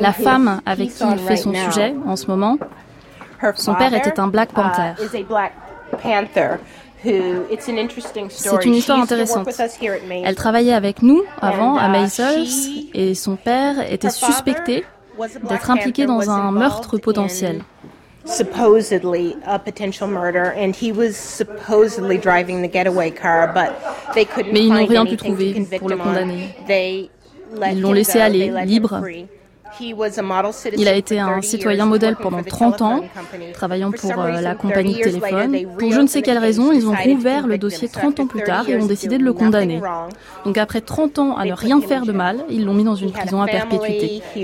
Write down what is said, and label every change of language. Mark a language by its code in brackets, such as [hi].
[fr] La femme avec qui il fait son sujet en ce moment. Son père était un Black Panther. C'est une histoire intéressante. Elle travaillait avec nous avant à Maisel's et son père était suspecté d'être impliqué dans un meurtre potentiel. [en] Supposedly a potential murder, and he was supposedly driving the getaway car, but they couldn't find anything to convict him. [fr] Ils l'ont laissé aller, libre. Il a été un citoyen modèle pendant 30 ans, travaillant pour la compagnie de téléphone. Pour je ne sais quelle raison, ils ont rouvert le dossier 30 ans plus tard et ont décidé de le condamner. Donc après 30 ans à ne rien faire de mal, ils l'ont mis dans une prison à perpétuité.